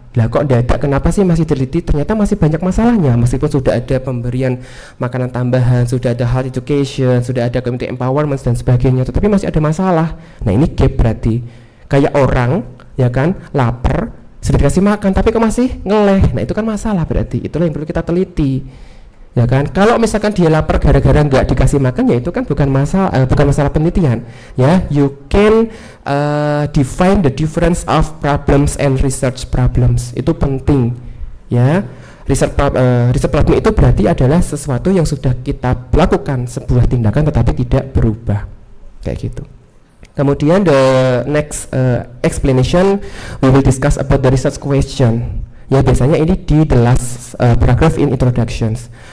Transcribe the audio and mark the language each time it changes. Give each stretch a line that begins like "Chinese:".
Indonesian: Lah kok dadak kenapa sih masih teliti? Ternyata masih banyak masalahnya, meskipun sudah ada pemberian makanan tambahan, sudah ada health education, sudah ada community empowerment dan sebagainya, tetapi masih ada masalah. Nah, ini gap berarti. Kayak orang, ya kan, lapar, sudah dikasih makan tapi kok masih ngeleh. Nah, itu kan masalah berarti. Itulah yang perlu kita teliti. Ya kan? Kalau misalkan dia lapar gara-gara nggak dikasih makan, ya itu kan bukan masalah penelitian.
English: Ya, you can define the difference of problems and research problems.
Indonesian: Itu penting. Ya, research problem itu berarti adalah sesuatu yang sudah kita lakukan, sebuah tindakan tetapi tidak berubah. Kayak gitu. Kemudian
English: the next explanation we will discuss about the research question.
Indonesian: Ya, biasanya ini di
English: the last paragraph in introductions.